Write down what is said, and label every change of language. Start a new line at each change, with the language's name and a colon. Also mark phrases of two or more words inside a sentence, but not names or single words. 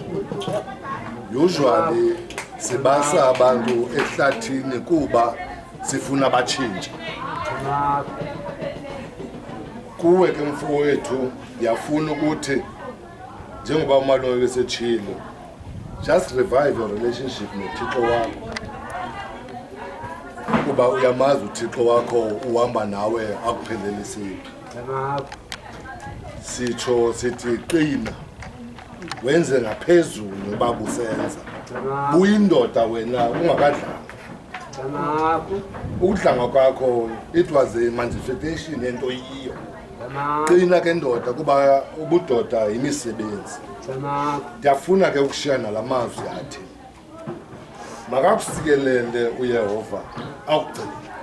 Xhosa: usually sibasa abantu ehlathini kuba sifuna batshintshe kuwe ke mfowethu ndiyafuna ukuthi njengoba umalume besetshilo
English: just revive your relationship
Xhosa: noThixo wakho kuba uyamazi uThixo wakho uhamba nawe akuphelelise sitsho sithi qina wenze ngaphezulu ngoba busenza buyindoda wena ungakadlanga ukudlanga kwakho
English: it was a manifestation
Xhosa: yento yiyo qina ke ndoda kuba ubudoda yimisebenzi ndiyafuna ke ukushiya nalamazwi athi makakusikelele uYehova akugcine